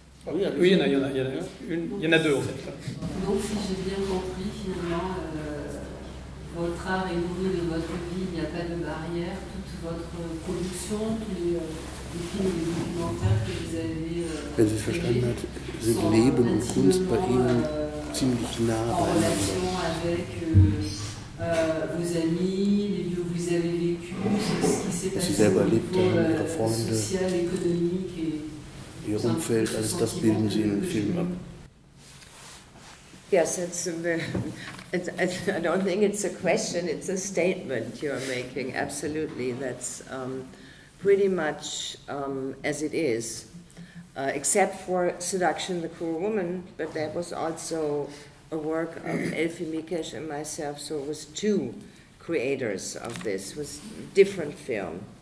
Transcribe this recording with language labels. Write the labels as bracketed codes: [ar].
[fr] Oui, il y en a 2 en fait. Donc si j'ai bien compris, finalement, votre art est nourri de votre vie, il n'y a pas de barrière, toute votre production, tous les films et les documentaires que vous avez [de] Wenn Sie verstanden hat, sind Leben und Kunst bei Ihnen ziemlich nah [fr] en relation avec vos amis, les lieux où vous avez vécu, ce qui s'est passé au niveau social, économique et [de] Ihr Umfeld, alles das bilden Sie in den Film ab. [en] Yes, I don't think it's a question, it's a statement you're making, absolutely. That's pretty much as it is, except for Seduction, the Cruel Woman, but that was also a work of Elfie Mikesch and myself, so it was 2 creators of this, it was different film.